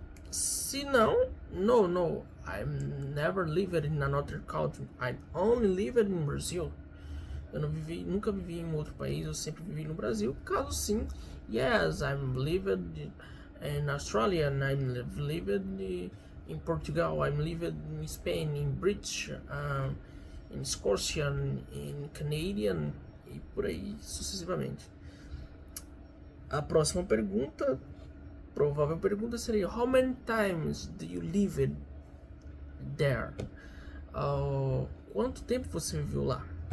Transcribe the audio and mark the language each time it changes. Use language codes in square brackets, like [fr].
[pt] Se não, [en] no, I've never lived in another country. I only lived in Brazil. [pt] Eu nunca vivi em outro país, eu sempre vivi no Brasil. Caso sim, [en] yes, I'm lived in Australia, and I'm lived in Portugal, I'm lived in Spain, in British, in Scotian, in Canadian [pt] e por aí sucessivamente. A próxima pergunta, provável pergunta seria: [en] How many times do you live there? [pt] Quanto tempo você viveu lá?